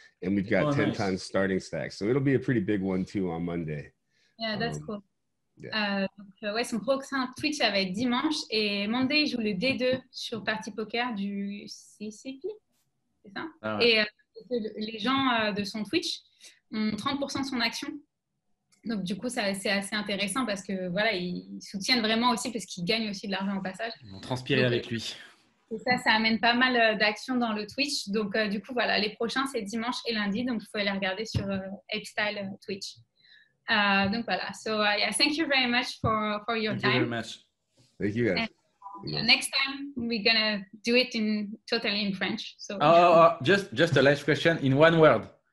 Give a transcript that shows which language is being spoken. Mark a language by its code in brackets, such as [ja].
[en] And we've got 10 times starting stacks. So it'll be a pretty big one too on Monday. Yeah, that's cool. Yeah. [fr] Donc, son prochain Twitch, ça va être dimanche. Et Monday, il joue le D2 sur Party Poker du CCP. C'est ça? Ah ouais. Et les gens de son Twitch ont 30% de son action. Donc, du coup, c'est assez intéressant parce que voilà, ils soutiennent vraiment aussi parce qu'ils gagnent aussi de l'argent au passage. Ils vont transpirer avec lui. Et ça amène pas mal d'actions dans le Twitch. Donc, du coup, voilà, les prochains, c'est dimanche et lundi. Donc, il faut aller regarder sur Apestyle Twitch. Donc, voilà. [en] So, yeah, thank you very much for your time. Thank you very much. Thank you guys. And, next time, we're going to do it totally in French. So. Just a last question in one word.